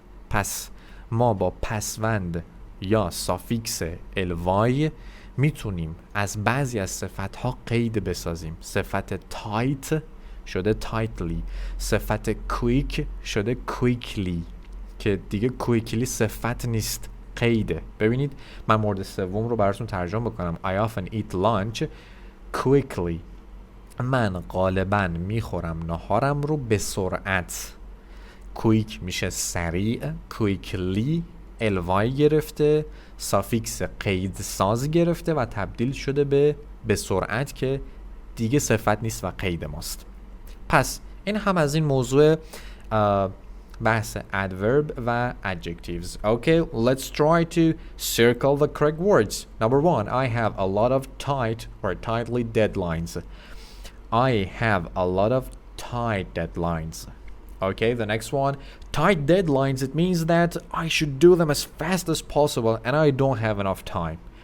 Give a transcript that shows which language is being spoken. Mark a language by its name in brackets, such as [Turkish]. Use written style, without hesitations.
[Persian] پس ما با پسوند یا سافیکس الوای میتونیم از بعضی از صفت ها قید بسازیم. صفت tight شده tightly، صفت quick شده quickly که دیگه quickly صفت نیست، قیده. ببینید من مورد سوم رو براتون ترجمه بکنم. [English] I often eat lunch quickly. [Persian] من غالبا میخورم ناهارم رو به سرعت. کویک میشه سریع، کویکلی الوای گرفته، سافیکس قید ساز گرفته و تبدیل شده به سرعت که دیگه صفت نیست و قید ماست. پس این هم از این موضوع بحث adverb و adjectives. [English] Okay, let's try to circle the correct words. Number 1, I have a lot of tight or tightly deadlines. I have a lot of tight deadlines. Okay, the next one, tight deadlines, it means that I should do them as fast as possible and I don't have enough time.